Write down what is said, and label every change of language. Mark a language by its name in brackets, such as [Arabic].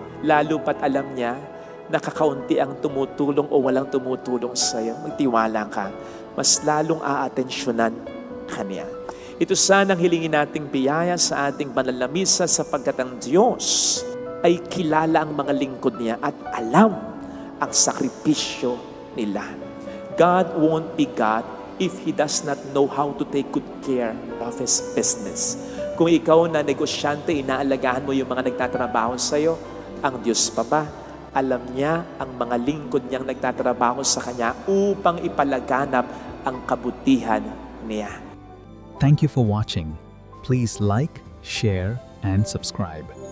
[Filipino] Lalo pat alam niya, nakakaunti ang tumutulong o walang tumutulong sa iyo. Magtiwala ka, mas lalong aatensyonan ka niya. Ito sanang hilingin nating biyaya sa ating banal na misa, sapagkat ang Diyos ay kilala ang mga lingkod niya at alam ang sakripisyo nila. [English] God won't be God if He does not know how to take good care of His business. [Filipino] Kung ikaw na negosyante, inaalagaan mo yung mga nagtatrabaho sa iyo, ang Diyos pa ba? Alam niya ang mga lingkod niyang nagtatrabaho sa Kanya upang ipalaganap ang kabutihan niya. [English] Thank you for watching. Please like, share, and subscribe.